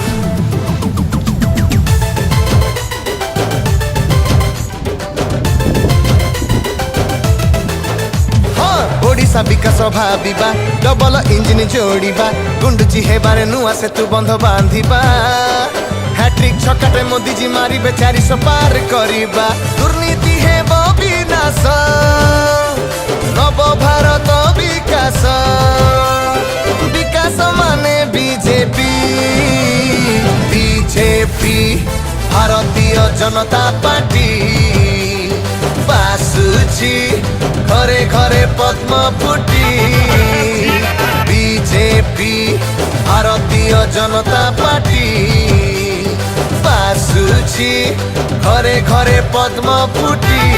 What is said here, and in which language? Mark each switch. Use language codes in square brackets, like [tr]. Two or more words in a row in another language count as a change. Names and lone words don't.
[or] ଓଡ଼ିଶା ବିକାଶ ଭାବିବା [en] double engine [or] ଯୋଡ଼ିବା ଗୁଣ୍ଡୁଚି ହେବାରେ ନୂଆ ସେତୁ ବନ୍ଧ ବାନ୍ଧିବା ହ୍ୟାଟ୍ରିକ ଛକାଟେ ମୋଦୀ ଜୀ ମାରିବେ 400 ପାର କରିବା ଦୁର୍ନୀତି ହେବ ବିନାଶ ନବ ଭାରତ ବିକାଶ ବିକାଶ ମାନେ ବିଜେପି ବିଜେପି ଭାରତୀୟ ଜନତା ପାର୍ଟି ବାଜୁଛି ଘରେ ଘରେ ପଦ୍ମ ଫୁଟି ବିଜେପି ଭାରତୀୟ ଜନତା ପାର୍ଟି ବାଜୁଛି ଘରେ ଘରେ ପଦ୍ମ ଫୁଟି